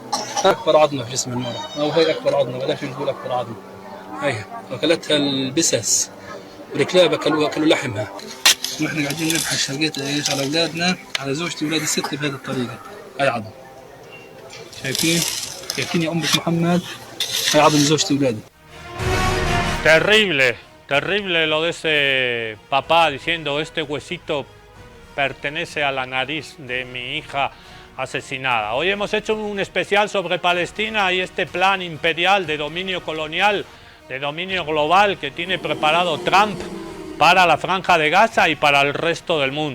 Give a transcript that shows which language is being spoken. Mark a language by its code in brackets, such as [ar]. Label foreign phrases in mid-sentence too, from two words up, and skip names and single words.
[ar] اكبر عظمه في جسم المراه، او هاي اكبر عظمه، بلاش نقول اكبر عظمه. هاي اكلتها البسس، والكلاب اكلوا لحمها. ونحن قاعدين نبحث لقيت ايش على اولادنا، على زوجتي واولادي الست بهذه الطريقه. هاي عظم. شايفين؟ شايفين يا أمة محمد؟ هاي عظم زوجتي وولادي. [es] Terrible, terrible lo de ese papá diciendo este huesito pertenece a la nariz de mi hija asesinada. Hoy hemos hecho un especial sobre Palestina y este plan imperial de dominio colonial, de dominio global que tiene preparado Trump para la Franja de Gaza y para el resto del mundo.